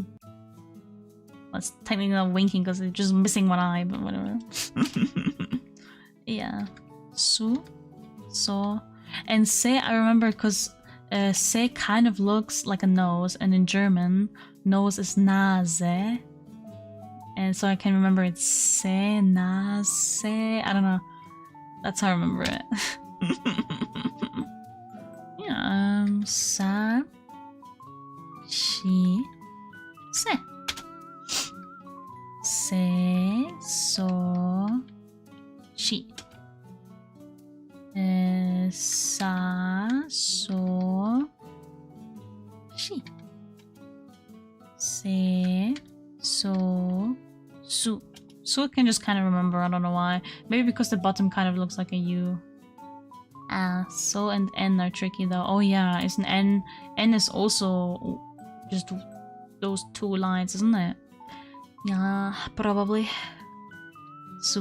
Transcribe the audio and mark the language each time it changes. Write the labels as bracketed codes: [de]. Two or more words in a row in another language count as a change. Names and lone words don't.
[en] Well, it's technically not winking because it's just missing one eye, but whatever. Yeah. Su. So. And se, I remember because se kind of looks like a nose. And in German, nose is Nase. And so I can remember it's se, na, se. I don't know. That's how I remember it. Yeah, [ja] sa, shi, se. Se, so, shi. Sa, so, shi. Se, so, su. [en] Su can just kind of remember, I don't know why. Maybe because the bottom kind of looks like a U. So and N are tricky though. Oh yeah, it's an N. N is also just those two lines, isn't it? Yeah, probably. Su.